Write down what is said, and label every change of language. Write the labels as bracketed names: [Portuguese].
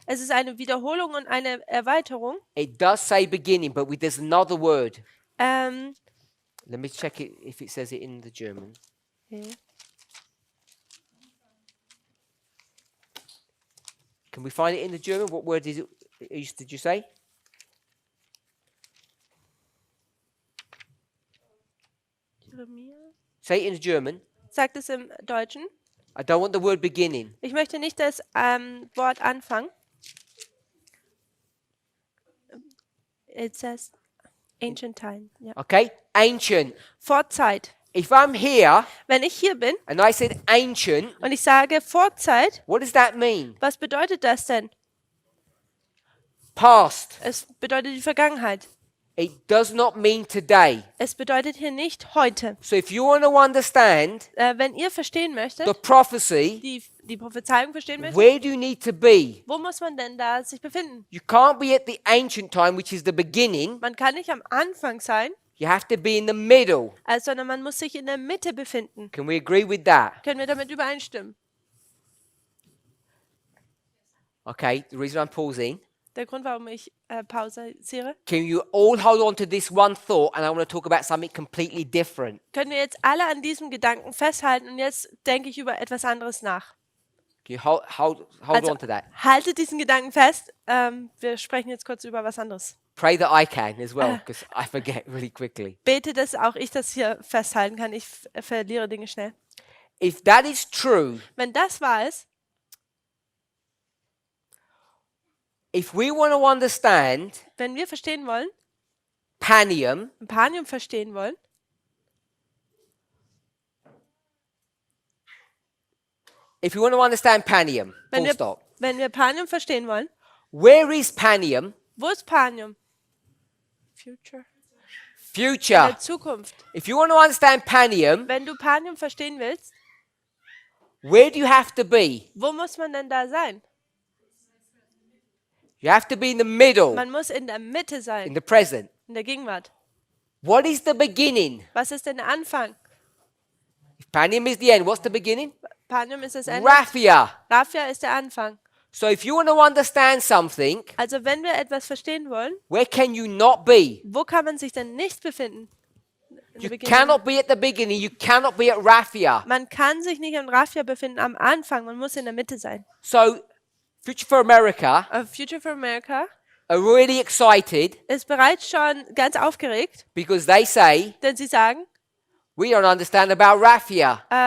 [German] Es ist eine Wiederholung und eine Erweiterung. [English] It does say beginning, but there's another word. Ähm, Let me check it if it says it in the German. Can we find it in the German? What word is it? Did you say? Say it in the German. [German] Sagt es im Deutschen. [English] I don't want the word beginning. [German] Ich möchte nicht das Wort Anfang. [English] It says ancient time. [German] Ja. [English] Okay? Ancient. [German] Vorzeit. [English] If I'm here [German] Wenn ich hier bin [English] and I said ancient, [German] und ich sage Vorzeit, [English] what does that mean? [German] was bedeutet das denn? [English] Past. [German] Es bedeutet die Vergangenheit. [English] It does not mean today. [German] Es bedeutet hier nicht heute. [English] So if you want to understand [German] Wenn ihr verstehen möchtet, [English] the prophecy, [German] die Prophezeiung verstehen möchtet, [English] where do you need to be? [German] wo muss man denn da sich befinden? [English] You can't be at the ancient time, which is the beginning. [German] Man kann nicht am Anfang sein, [English] You have to be in the middle. [German] sondern man muss sich in der Mitte befinden. [English] Can we agree with that? [German] Können wir damit übereinstimmen? [English] Okay, the reason I'm pausing. [German] Der Grund, warum ich pausiere. [English] Can you all hold on to this one thought, and I want to talk about something completely different. [German] Können wir jetzt alle an diesem Gedanken festhalten und jetzt denke ich über etwas anderes nach. [English] Can you hold [German] Also, [English] on to that? [German] haltet diesen Gedanken fest. Wir sprechen jetzt kurz über was anderes. [English] Pray that I can as well, because I forget really quickly. [German] Bete, dass auch ich das hier festhalten kann. Ich verliere Dinge schnell. [English] If that is true, [German] Wenn das wahr ist, [English] if we want to understand [German] wenn wir verstehen wollen, [English] Panium, [German] Panium verstehen wollen, [English] if you want to understand Panium, full stop. [German] wenn wir Panium verstehen wollen, [English] Where is Panium? [German] wo ist Panium? [English] Future. [German] In [English] Future. [German] der Zukunft. [English] If you want to understand Panium, [German] Wenn du Panium verstehen willst, [English] where do you have to be? [German] wo muss man denn da sein? [English] You have to be in the middle, [German] Man muss in der Mitte [English] in [German] sein, [English] the present. [German] in der Gegenwart. [English] What is the beginning? [German] Was ist denn der Anfang? [English] If Panium is the end, what's the beginning? [German] Panium ist das Ende. [English] Raphia. [German] Raphia ist der Anfang. [English] So if you want to understand something, [German] Also wenn wir etwas verstehen wollen, [English] where can you not be? [German] wo kann man sich denn nicht befinden? [English] In [German] der Beginnung. [English] cannot be at the beginning. You cannot be at Raphia. [German] Man kann sich nicht in Raphia befinden am Anfang, man muss in der Mitte sein. [English] So Future for America Future for America are really excited [German] ist bereits schon ganz aufgeregt, [English] because they say, [German] denn sie sagen, [English] we don't understand about Raphia.